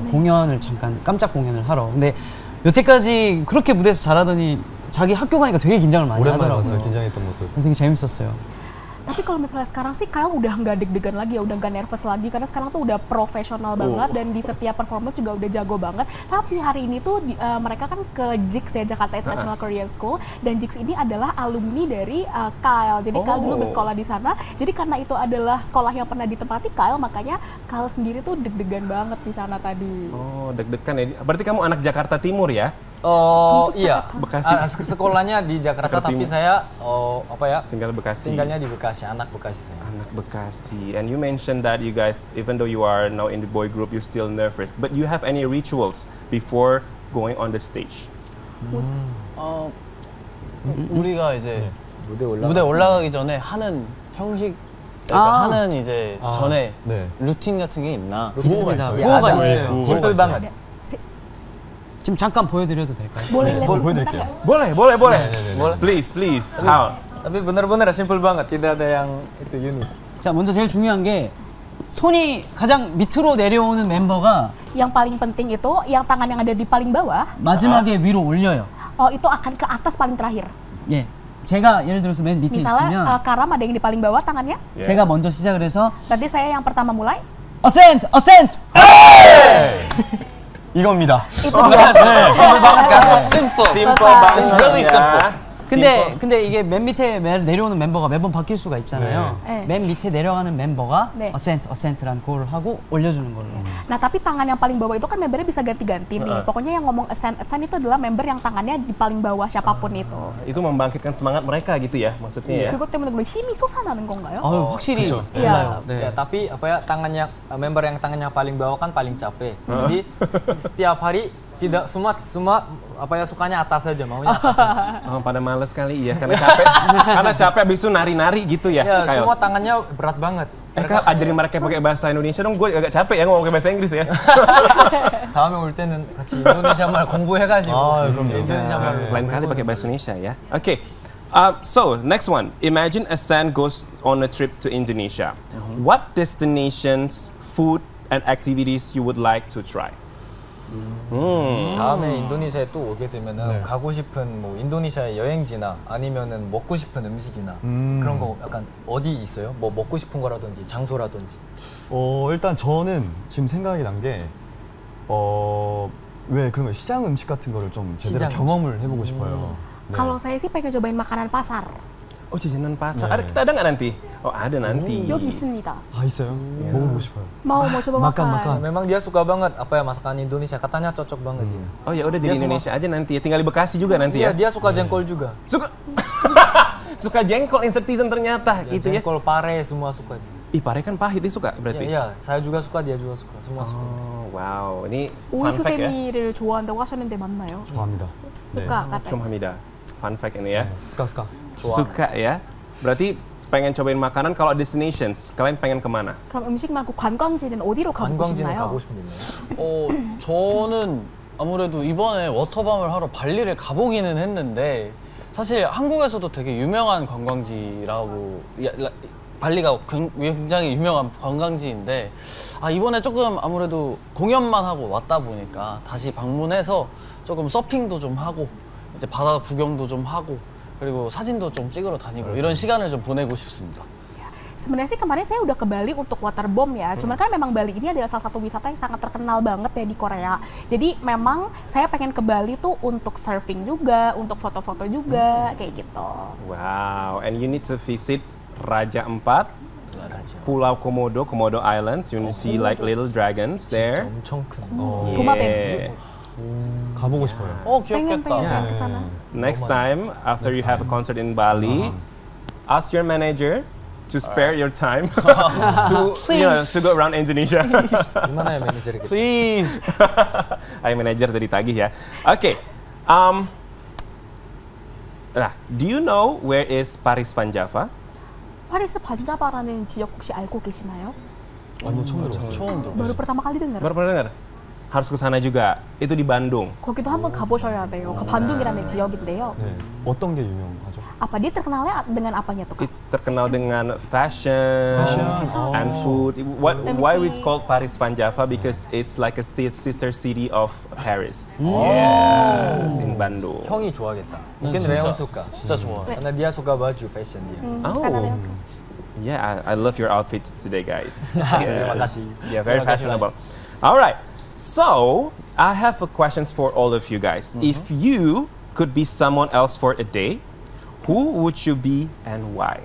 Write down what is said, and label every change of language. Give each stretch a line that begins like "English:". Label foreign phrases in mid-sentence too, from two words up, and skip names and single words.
Korean: 공연을 잠깐 깜짝 공연을 하러. 근데 여태까지 그렇게 무대에서 잘하더니 자기 학교 가니까 되게 긴장을 많이 오랜만에 하더라고요. 봤어요. 긴장했던 모습. 그래서 되게 재밌었어요.
Indonesian: Tapi kalau misalnya sekarang sih Kyle udah nggak deg-degan lagi ya, udah nggak nervous lagi karena sekarang tuh udah profesional banget dan di setiap performance juga udah jago banget. Tapi hari ini tuh mereka kan ke JIX ya, Jakarta International Korean School, dan JIX ini adalah alumni dari Kyle. Jadi Kyle dulu bersekolah di sana. Jadi karena itu adalah sekolah yang pernah ditempati Kyle, makanya Kyle sendiri tuh deg-degan banget di sana tadi. Oh, deg-degan ya. Berarti kamu anak Jakarta Timur ya? Oh iya, Bekasi. Sekolahnya di Jakarta, tapi saya Tinggal Bekasi. tinggalnya di Bekasi, anak Bekasi saya. Anak Bekasi.
English: And you mentioned that you guys, even though you are now in the boy group, you're still nervous. But you have any rituals before going on the stage?
Korean: 우리가 이제 무대 올라가기 전에 하는 형식, 하는 이제 전에 네. 루틴 같은 게 있나? 있습니다. 예, 구호가
Indonesian: ada.
Korean: 있어요.
Indonesian: Simple banget.
Korean: 지금 잠깐 보여드려도 될까요?
Indonesian: Boleh lihat
Korean: 보여드릴게요.
Indonesian: Boleh. Boleh.
English: Please. How?
Indonesian: Tapi bener-bener simple banget, tidak ada yang itu unik.
Korean: 자, 먼저 제일 중요한 게 손이 가장 밑으로 내려오는 멤버가
Indonesian: Yang paling penting itu yang tangan yang ada di paling bawah,
Korean: 마지막에 위로 올려요.
Indonesian: itu akan ke atas paling terakhir.
Korean: 예, 제가 예를 들어서 맨 밑에
Indonesian: Misalnya
Korean: 있으면
Indonesian: Karam ada yang di paling bawah tangannya,
English: Yes.
Korean: 제가 먼저 시작을 해서
Indonesian: berarti saya yang pertama mulai.
English: Ascend! Ascend!
Korean: 이겁니다.
Indonesian: Itu dia. Simple banget kan? Simple. Simple Selesai. banget.
English: It's really
Indonesian: ya.
English: simple.
Korean: 근데 이게 맨 밑에 내려오는 멤버가 매번 바뀔 수가 있잖아요. 네. 맨 밑에 내려가는 멤버가 네. 어센트라는 곡을 하고 올려주는 걸로.
Indonesian: Nah, tapi tangan yang paling bawah itu kan membernya bisa ganti-ganti nih. Pokoknya yang ngomong ascend itu adalah member yang tangannya di paling bawah siapapun itu. Itu membangkitkan semangat mereka gitu ya, maksudnya ya.
Korean: 그것 때문에 그러면 힘이 솟아나는 건가요? 확실히 그죠. 달라요.
Indonesian: Ya, tapi tangannya member yang tangannya paling bawah kan paling capek. Jadi setiap hari tidak semua sukanya atas saja, maunya atas saja. Oh, pada males kali ya, karena capek habis itu nari-nari gitu ya. Ya, Kyle? semua tangannya berat banget. Kak, ajarin mereka pakai bahasa Indonesia dong, gue agak capek ya ngomong pakai bahasa Inggris ya.
Korean: 다음에 올 때는 같이 인도네시아 말 공부해가지고 인도네시아 말
Indonesian: Lain kali pakai bahasa Indonesia ya.
English: Okay. So, next one. Imagine Asan goes on a trip to Indonesia. What destinations, food, and activities you would like to try?
Korean: 다음에 인도네시아에 또 오게 되면은 네. 가고 싶은 뭐 인도네시아의 여행지나 아니면은 먹고 싶은 음식이나 그런 거 약간 어디 있어요? 뭐 먹고 싶은 거라든지 장소라든지. 일단 저는 지금 생각이 난 게, 왜 그런 거 시장 음식 같은 거를 좀 제대로 시장 경험을 해보고 싶어요. 네.
Indonesian: Kalau saya sih pengen cobain makanan pasar. Oh, jajanan pasar. 네. Ada kita ada nggak nanti? Oh, ada nanti.
Korean: 여기 있습니다. 아, 있어요? 먹어보고 싶어요.
Indonesian: mau coba makan, makan. makan. Memang dia suka banget apa ya masakan Indonesia. Katanya cocok banget dia. Oh ya udah jadi Dia Indonesia aja nanti ya. Tinggal di Bekasi juga nanti Iya, ya. dia suka jengkol juga. Suka suka jengkol Insertizen ternyata Ya, gitu ya. jengkol, pare semua suka dia. Ih, pare kan pahit dia suka berarti. Iya, saya juga suka, dia juga suka, semua suka. Oh, wow. Ini
Korean: 오이
English: fun fact
Indonesian: ya.
Korean: 수세미를 좋아한다고 하셨는데 맞나요? 좋아합니다. 네.
Indonesian: suka katanya. Cum Hamida.
English: Fun fact
Indonesian: ini ya. 스카. Suka ya. Berarti pengen cobain makanan. Kalau destinations, kalian pengen kemana?
Korean: 그럼 음식 말고 관광지는 어디로 가고 관광지는 싶나요? 가고 싶은 데 있나요? 저는 아무래도 이번에 워터밤을 하러 발리를 가보기는 했는데 사실 한국에서도 되게 유명한 관광지라고 발리가 굉장히 유명한 관광지인데 이번에 조금 아무래도 공연만 하고 왔다 보니까 다시 방문해서 조금 서핑도 좀 하고 이제 바다 구경도 좀 하고 그리고 사진도 좀 찍으러 다니고 이런 시간을 좀 보내고 싶습니다.
Indonesian: Sebenarnya sih kemarin saya udah ke Bali untuk waterbomb ya. Cuman kan memang Bali ini adalah salah satu wisata yang sangat terkenal banget ya di Korea. Jadi memang saya pengen ke Bali tuh untuk surfing juga, untuk foto-foto juga, kayak gitu.
English: Wow. And you need to visit Raja Ampat, Pulau Komodo, Komodo Islands. You need to see like little dragons there.
Korean: 엄청 큰. 도마뱀. 가보고 싶어요.
Indonesian: pengen
Korean: 귀엽겠다.
Indonesian: ke sana.
English: Next time, after you have a concert in Bali, ask your manager to spare your time to go around Indonesia.
Korean: 얼마나의 매니저를
English: Please.
Indonesian: Ayo manajer dari tagih ya. Oke. Nah,
English: do you know where is Paris Van Java?
Korean: 파리스 반자바라는 지역 혹시 알고 계시나요? 아니요, 처음 들어봤어요. 처음 들어.
Indonesian: baru pertama kali dengar. Baru pernah dengar? Harus ke sana juga. Itu di Bandung.
Korean: 거기도 한번 가보셔야 돼요. 그 반둥이라는 지역인데요. 네. 어떤 게 유명하죠?
Indonesian: Apa dia terkenalnya dengan apanya tuh? Kak?
English: It's
Indonesian: terkenal dengan
English: fashion and food. Let me Why see. it's called Paris Van Java? Because it's like a sister city of Paris. Yes, in Bandung.
Korean: 형이 좋아하겠다. Mungkin 진짜.
Indonesian: Reon suka.
Korean: 진짜 좋아.
Indonesian: Karena dia suka baju fashion dia. Karena dia
English: Oh, yeah, I love your outfit today, guys.
Indonesian: Terima
English: Yes.
Indonesian: kasih.
English: Yeah, very
Indonesian: Terima kasih,
English: fashionable. All right, so I have a questions for all of you guys. If you could be someone else for a day, who would you be and why?